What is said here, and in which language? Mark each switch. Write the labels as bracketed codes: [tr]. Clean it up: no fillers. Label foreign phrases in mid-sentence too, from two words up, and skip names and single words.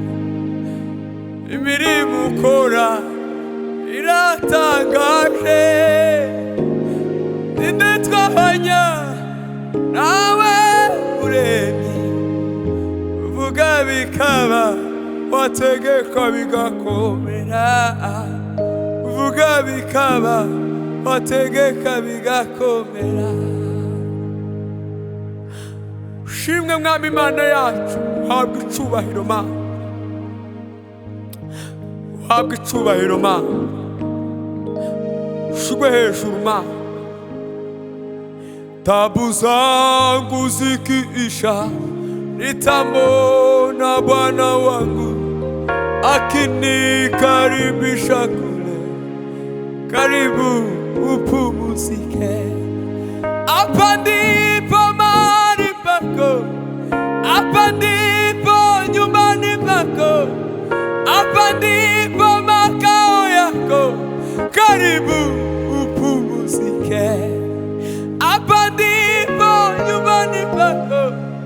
[rw] imirimo ukora iratangaje ninde twabanya nawe muremyi uvuga bikaba wategeka bigakomera uvuga bikaba wategeka bigakomera ushimwe mwami Imana yacu habwa icubahiro ma habwa icubahiro ma [sw] ushigwe hejuru ma tabu zangu zikiisha nitamwona Bwana wangu akinikaribisha kule karibu upumzike hapa ndipo mahali pako hapa ndipo nyumbani pako hapa ndipo makao yako karibu upumzike hapa ndipo nyumbani pako